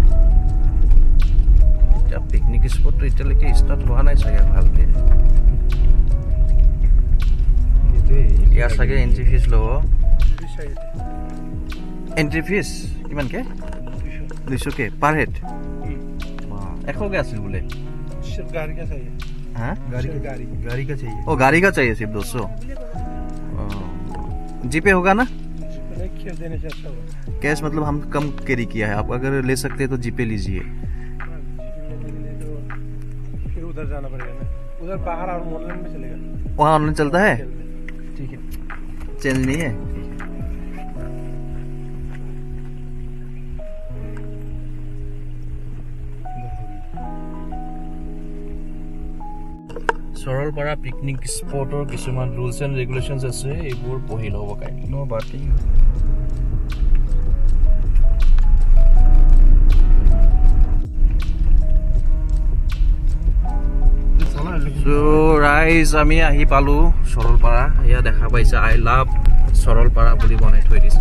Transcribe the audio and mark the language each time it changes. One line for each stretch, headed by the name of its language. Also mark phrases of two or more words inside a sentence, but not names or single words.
Assamese: এতিয়া
English: picnic spot
Assamese: এতিয়ালৈকে ষ্টাৰ্ট হোৱা নাই চাগে ভালকে। ইয়াৰ চাগে
English: entry fees
Assamese: ল'ব।
English: entry fees
Assamese: কিমানকে? 200কে
English: per head.
Assamese: 100কে আছিল বোলে।
Hindi: हाँ गाड़ी का चाहिए ओ गाड़ी का चाहिए सिर्फ 200। जीपे होगा ना? कैश मतलब हम कम कैरी किया है। आप अगर ले सकते हैं तो जीपे लीजिए। फिर उधर जाना पड़ेगा ना, उधर बाहर और ऑनलाइन में चलेगा। वहाँ ऑनलाइन चलता है? ठीक है, चेंज नहीं है।
Assamese: সৰলপাৰা
English: picnic spot
Assamese: কিছুমান
English: rules and regulations
Assamese: আছে, এইবোৰ পঢ়ি ল'ব কাৰণে।
Hindi: नो बातें
Assamese: চ' ৰাইজ আমি আহি পালোঁ সৰলপাৰা। এয়া দেখা পাইছে
English: I love
Assamese: সৰলপাৰা বুলি বনাই থৈ দিছে।